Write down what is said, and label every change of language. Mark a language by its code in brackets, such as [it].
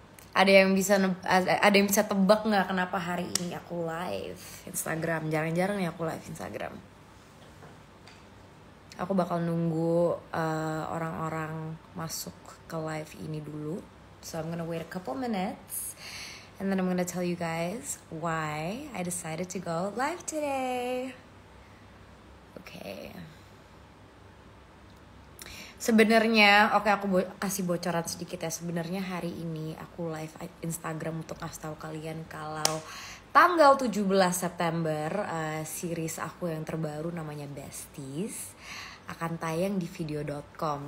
[id] Ada yang bisa tebak nggak kenapa hari ini aku live Instagram? Jarang-jarang nih aku live Instagram. Aku bakal nunggu orang-orang masuk ke live ini dulu. [en] So I'm gonna wait a couple minutes and then I'm gonna tell you guys why I decided to go live today. Okay. [id] Sebenarnya, aku kasih bocoran sedikit ya. Sebenarnya hari ini aku live Instagram untuk kasih tahu kalian kalau tanggal 17 September series aku yang terbaru namanya Besties akan tayang di video.com.